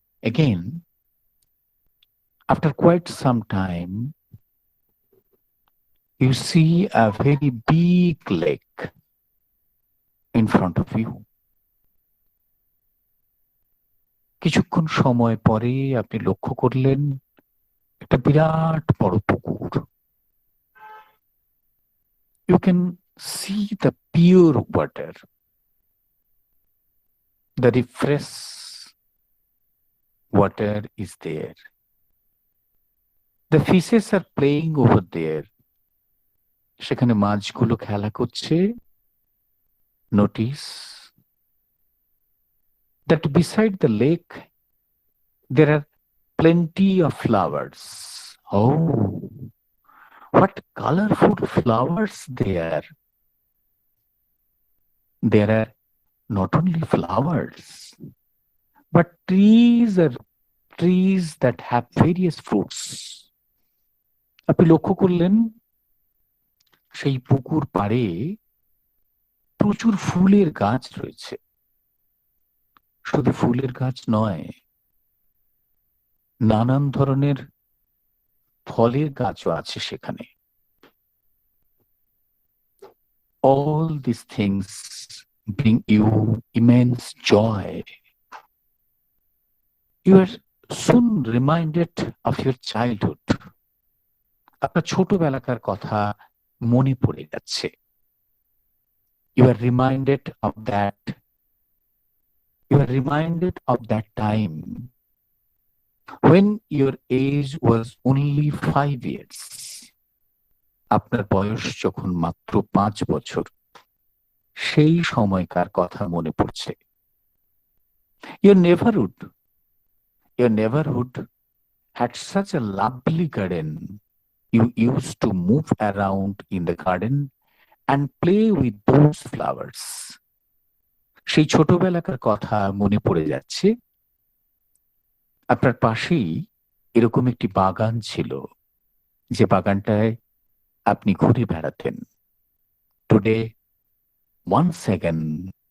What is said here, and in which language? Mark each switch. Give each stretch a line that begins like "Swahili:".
English: Again, after quite some time, you see a very big lake in front of you.
Bangla: কিছুক্ষণ সময় পরে আপনি লক্ষ্য করলেন একটা বিরাট বড় পুকুর।
English: You can see the pure water, the refresh water is there. The fishes are playing over there.
Bangla: সেখানে মাছগুলো খেলা করছে।
English: Notice that beside the lake there are plenty of flowers. Oh, what colorful flowers there! There are not only flowers, but trees are trees that have various fruits.
Bangla: আপনি লক্ষ্য করলেন সেই পুকুর পাড়ে প্রচুর ফুলের গাছ রয়েছে। শুধু ফুলের গাছ নয়, নানান ধরনের ফলের গাছও আছে সেখানে।
English: All these things bring you immense joy. You are soon reminded of your childhood.
Bangla: আপনার ছোটবেলাকার কথা মনে পড়ে যাচ্ছে।
English: You are reminded of that. You are reminded of that time when your age was only 5 years.
Bangla: আপনার বয়স যখন মাত্র 5 বছর, সেই সময়কার কথা মনে পড়ছে।
English: Your neighborhood had such a lovely garden. You used to move around in the garden and play with those flowers.
Bangla: সেই ছোটবেলাকার কথা মনে পড়ে যাচ্ছে। আপনার পাশেই এরকম একটি বাগান ছিল, যে বাগানটায় আপনি ঘুরে বেড়াতেন।
English: Today, once again,